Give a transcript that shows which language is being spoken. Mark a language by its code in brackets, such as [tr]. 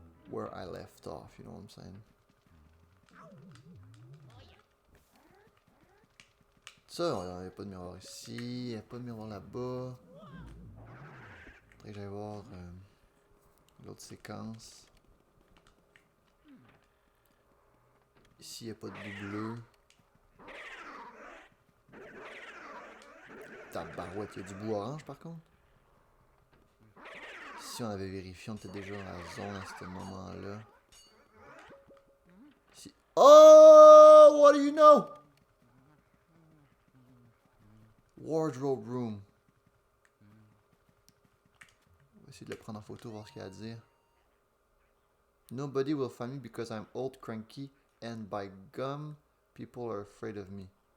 [en] Where I left off, you know what I'm saying. [fr] Ça, il n'y a pas de miroir ici. Il n'y a pas de miroir là-bas. Faudrait que j'aille voir l'autre séquence. Ici, il n'y a pas de bout bleu. Tabarouette, il y a du bout orange par contre. Si on avait vérifié, on était déjà dans la zone à ce moment-là. [en] Si... Oh! What do you know? Wardrobe room. [fr] On va essayer de le prendre en photo, voir ce qu'il y a à dire. [en] Nobody will find me because I'm old, cranky, and by gum, people are afraid of me.